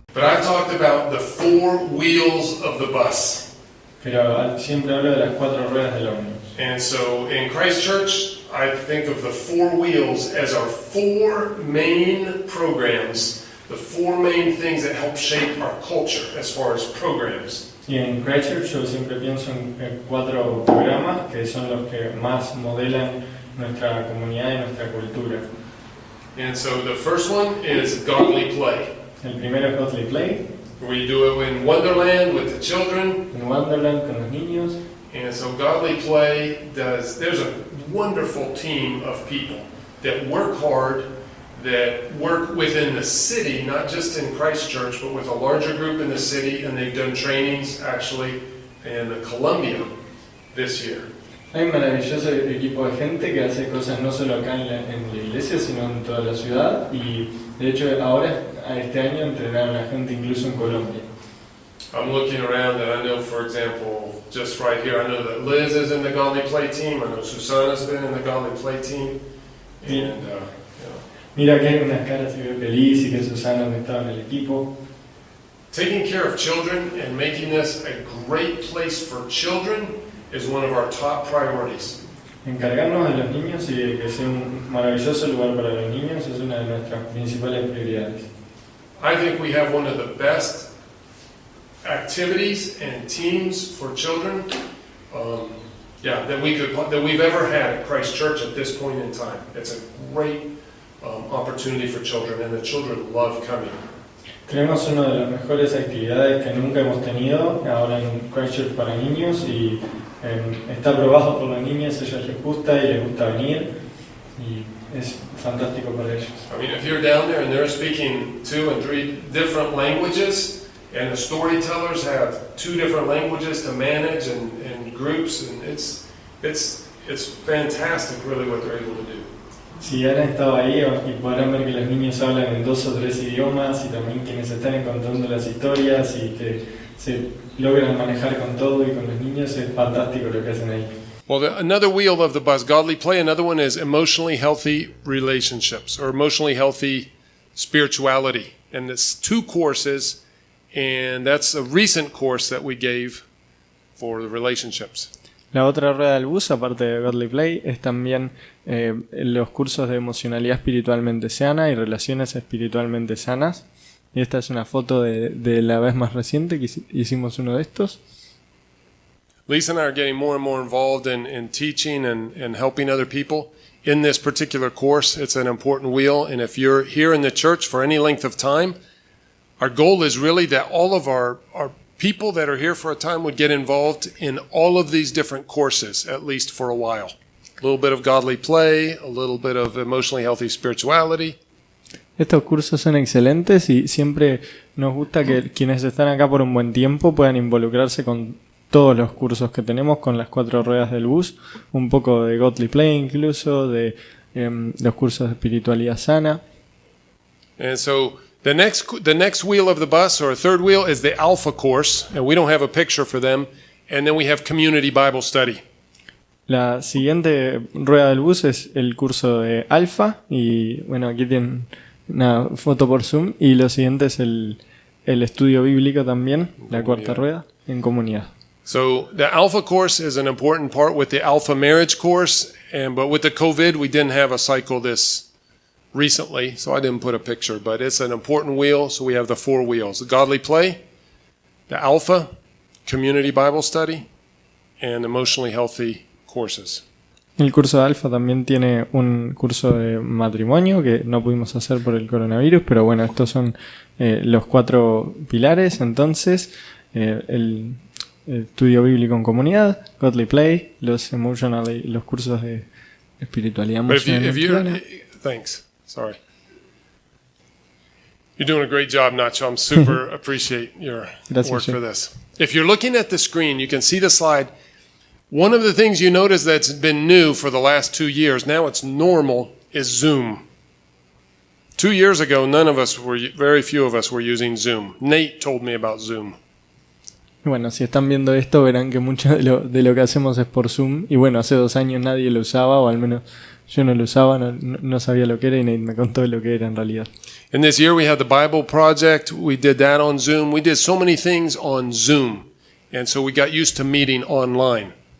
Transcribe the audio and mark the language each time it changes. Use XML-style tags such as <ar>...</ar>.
<en>I've talked about the four wheels of the bus.</en> <es>Pero siempre hablo de las cuatro ruedas del ómnibus.</es> <en>And so in Christ Church, I think of the four wheels as our four main programs, the four main things that help shape our culture as far as programs.</en> <es>Y en Christchurch yo siempre pienso en cuatro programas que son los que más modelan nuestra comunidad y nuestra cultura.</es> <en>And so the first one is godly play.</en> <es>El primero es Godly Play.</es> <en>We do it in Wonderland with the children.</en> <es>En Wonderland con los niños.</es> <en>And so godly play there's a wonderful team of people that work hard, that work within the city, not just in Christchurch, but with a larger group in the city, and they've done trainings actually in Colombia this year.</en> <es>Hay un maravilloso equipo de gente que hace cosas no solo acá en la iglesia, sino en toda la ciudad, y de hecho ahora, este año, entrenaron a gente incluso en Colombia.</es> <en>I'm looking around and I know, for example, just right here, I know that Liz is in the Godly Play team, I know Susana's been in the Godly Play team, and</en> <es>Mira que hay unas caras y ve feliz y que Susana no estaba en el equipo.</es> <en>taking care of children and making this a great place for children is one of our top priorities.</en> <es>Encargarnos de los niños y de que sea un maravilloso lugar para los niños es una de nuestras principales prioridades.</es> <en>I think we have one of the best activities and teams for children that we've ever had at Christ Church at this point in time. It's a great opportunity for children, and the children love coming.</en> <es>Tenemos una de las mejores actividades que nunca hemos tenido ahora en Christchurch para niños y está aprobado por los niños, a ellos les gusta y les gusta venir y es fantástico para ellos.</es> <en>I mean, if you're down there and they're speaking 2 and 3 different languages, and the storytellers have 2 different languages to manage and groups, and it's fantastic really what they're able to do.</en> <es>Si han estado ahí y podrán ver que los niños hablan en 2 o 3 idiomas y también quienes están contando las historias y que se logran manejar con todo y con los niños, es fantástico lo que hacen ahí.</es> <en>Well, another wheel of the bus, godly play, another one is emotionally healthy relationships or emotionally healthy spirituality. And it's 2 courses, and that's a recent course that we gave for the relationships.</en> <es>La otra rueda del bus, aparte de Godly Play, es también los cursos de emocionalidad espiritualmente sana y relaciones espiritualmente sanas. Y esta es una foto de la vez más reciente que hicimos uno de estos.</es> <en>Lisa and I are getting more and more involved in teaching and helping other people. In this particular course, it's an important wheel, and if you're here in the church for any length of time, our goal is really that all of our people that are here for a time would get involved in all of these different courses, at least for a while. A little bit of godly play, a little bit of emotionally healthy spirituality.</en> <es>Estos cursos son excelentes y siempre nos gusta que quienes están acá por un buen tiempo puedan involucrarse con todos los cursos que tenemos, con las 4 ruedas del bus, un poco de godly play incluso, de los cursos de espiritualidad sana.</es> <en>And so the next wheel of the bus, or a third wheel, is the Alpha course, and we don't have a picture for them. And then we have community Bible study.</en> <es>La siguiente rueda del bus es el curso de Alfa, y bueno, aquí tienen una foto por Zoom, y lo siguiente es el estudio bíblico también, la cuarta rueda, en comunidad.</es> <en>So the Alpha course is an important part with the Alpha marriage course, but with the COVID, we didn't have a cycle this recently, so I didn't put a picture, but it's an important wheel, so we have the 4 wheels. The godly play, the Alpha, community Bible study, and emotionally healthy courses.</en> <es>El curso de Alfa también tiene un curso de matrimonio que no pudimos hacer por el coronavirus, pero bueno, estos son los 4 pilares. Entonces, el estudio bíblico en comunidad, godly play, los cursos de espiritualidad emocional.</es> <en>Thanks. Sorry. You're doing a great job, Nacho. I'm super appreciate your work for this. If you're looking at the screen, you can see the slide. One of the things you notice that's been new for the last 2 years, now it's normal, is Zoom. 2 years ago, very few of us were using Zoom. Nate told me about Zoom.</en> <es>Bueno, si están viendo esto verán que mucho de lo que hacemos es por Zoom. Y bueno, hace 2 años nadie lo usaba, o al menos yo no lo usaba, no sabía lo que era y nadie me contó lo que era en realidad.</es> <en>And this year we had the Bible project. We did that on Zoom. We did so many things on Zoom. And so we got used to meeting online.</en>